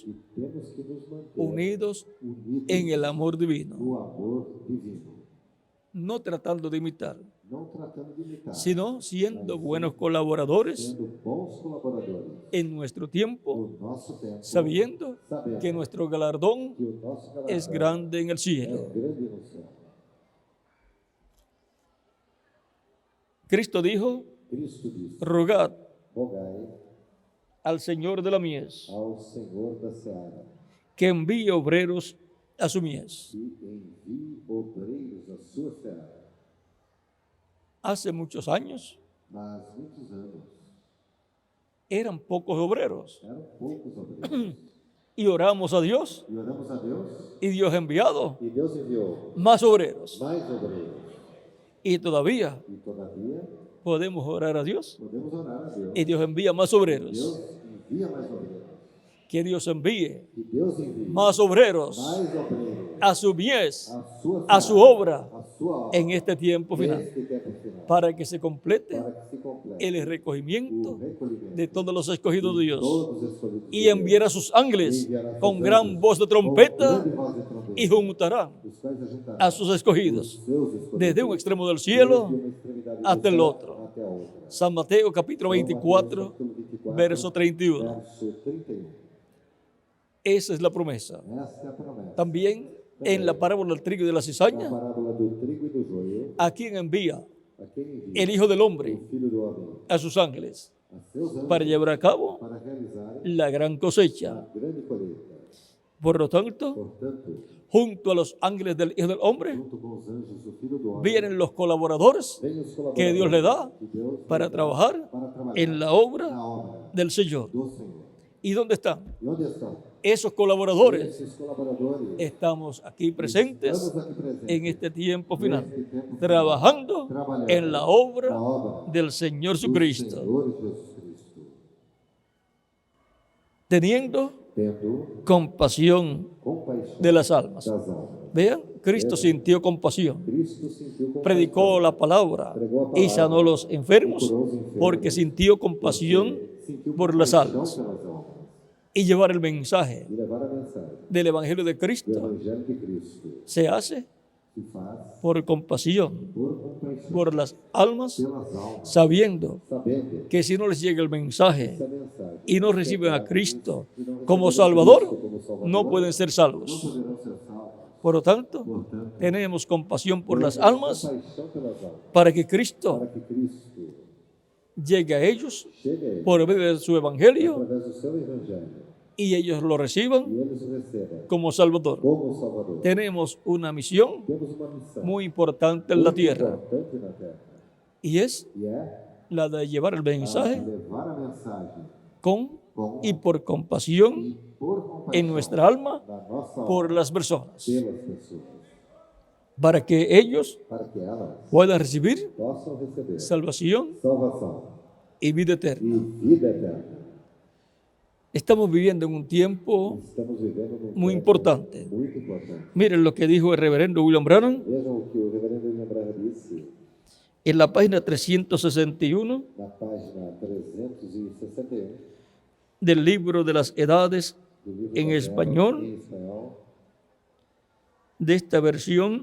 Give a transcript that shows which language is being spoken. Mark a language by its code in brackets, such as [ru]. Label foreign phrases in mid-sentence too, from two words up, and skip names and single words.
[pt] que temos que nos manter unidos unidos [es] en el amor divino, [pt] no amor divino, [es] no tratando de imitar, [pt] não tratando de imitar, [es] sino siendo buenos colaboradores [pt] sendo bons colaboradores [es] en nuestro tiempo, [pt] no nosso tempo, [es] sabiendo [pt] sabendo [es] que nuestro galardón [pt] que o nosso galardão [es] es grande en el [pt] é [es] cielo. [pt] grande no céu. [es] Cristo dijo, [pt] Cristo disse: [es] rogad [pt] rogai [es] al Señor de la mies [pt] ao Senhor da seara [es] que envíe obreros a su mies. [pt] que envie obreiros à sua seara. [es] Hace muchos años [pt] Mas muitos anos [es] eran pocos obreros [pt] eram poucos obreiros. [es] y oramos a Dios [pt] E oramos a Deus [es] y Dios ha enviado [pt] e Deus enviou [es] más obreros. [pt] mais obreiros. [es] Y todavía [pt] E todavía [es] podemos orar a Dios [pt] podemos orar a Deus. [es] y Dios envía más obreros. [pt] Deus envia mais obreiros. [es] Que Dios envíe [pt] Que Deus envie [es] más obreros [pt] mais obreiros [es] a su mies, [pt] sua [es] a su [pt] seara, obra a sua obra [es] en este tiempo final, [pt] neste tempo final, [es] para que se complete [pt] para que se complete [es] el [pt] o [es] recogimiento [pt] recolhimento [es] de todos los escogidos de Dios, [pt] todos os escolhidos [es] y [pt] de Deus. [es] enviará a sus ángeles [pt] Enviará sus [es] con gran [pt] anjos [es] voz de [pt] com [es] trompeta [pt] grande voz de trompeta, [es] y juntarán [pt] os quais ajuntará [es] a sus escogidos [pt] os seus escolhidos [es] desde un extremo del cielo [pt] desde uma extremidade do [es] hasta el [pt] céu [es] otro. [pt] até a outra. [es] San Mateo capítulo 24, [pt] Capítulo 24, verso 31. verso 31. [es] Esa es la promesa. [pt] Esta é a promessa. [es] También en la parábola del trigo y de la [pt] Na [es] cizaña, [pt] parábola do trigo e do joio, [es] ¿a quién envía [pt] a quem envia [es] el Hijo del Hombre [pt] o Filho do Homem [es] a sus ángeles [pt] a seus anjos [es] para llevar a cabo [pt] para realizar [es] la gran cosecha? [pt] a grande colheita. [es] Por lo tanto, [pt] Portanto, [es] junto a los ángeles del Hijo del Hombre [pt] junto com os anjos do Filho do Homem, [es] vienen los colaboradores [pt] vem os colaboradores [es] que Dios le da [pt] que Deus para lhe dá [es] trabajar [pt] para trabalhar [es] en la obra [pt] na obra [es] del Señor. [pt] do Senhor. [es] ¿Y dónde están? [pt] E onde estão? [es] Esos colaboradores. [pt] Esses colaboradores [es] Estamos aquí presentes [pt] estamos aqui presentes [es] en este tiempo final, [pt] neste tempo final, [es] trabajando [pt] trabalhando [es] en la [pt] na obra obra [es] del Señor [pt] do Jesucristo, Senhor Jesus Cristo, [es] teniendo [pt] tendo [es] compasión [pt] compaixão [es] de las almas. [pt] das almas. [es] Vean, Cristo sintió compasión, [pt] Cristo sentiu compaixão, [es] predicó la palabra y sanó a los enfermos porque sintió compasión [pt] sentiu [es] por las [pt] compaixão [es] almas. [pt] pelas almas [es] Y llevar el mensaje [pt] e levar a mensagem [es] del Evangelio de [pt] do Cristo Evangelho de Cristo [es] se hace [pt] se faz [es] por compasión [pt] por compaixão [es] por las almas, [pt] pelas almas, [es] sabiendo [pt] sabendo [es] que si no les llega el mensaje [pt] essa mensagem [es] y no reciben a Cristo [pt] e não como receberão Salvador, Cristo como Salvador, [es] no pueden ser [pt] não salvos. poderão ser salvos. [es] Por lo tanto, [pt] Portanto, [es] tenemos compasión por las [pt] temos almas compaixão pelas almas, para que Cristo para que Cristo [es] llegue a ellos [pt] chegue a eles [es] por medio de su Evangelio [pt] através do seu Evangelho [es] y ellos lo reciban [pt] e eles o recebam como Salvador. como Salvador. [es] Tenemos una misión [pt] Temos uma missão [es] muy importante en la [pt] muito [es] tierra [pt] importante na terra [es] y es [pt] e é [es] la de llevar el [pt] a [es] mensaje [pt] levar a mensagem con com [es] y por compasión [pt] e por compaixão [es] en nuestra alma [pt] da nossa por alma [es] las personas. [pt] pelas pessoas. [es] para que ellos [pt] para que elas [es] puedan recibir [pt] possam receber [es] salvación [pt] salvação [es] y vida [pt] e eterna. vida eterna. [es] Estamos viviendo en un tiempo [pt] Estamos vivendo num [es] muy [pt] tempo importante. muito importante. [es] Miren lo que dijo el reverendo William Branham [pt] Vejam o que o reverendo William Branham disse [es] en la página 361 [pt] na página 361 [es] del libro de las edades [pt] do livro [es] en [pt] da [es] español [pt] em espanhol [es] de esta versión.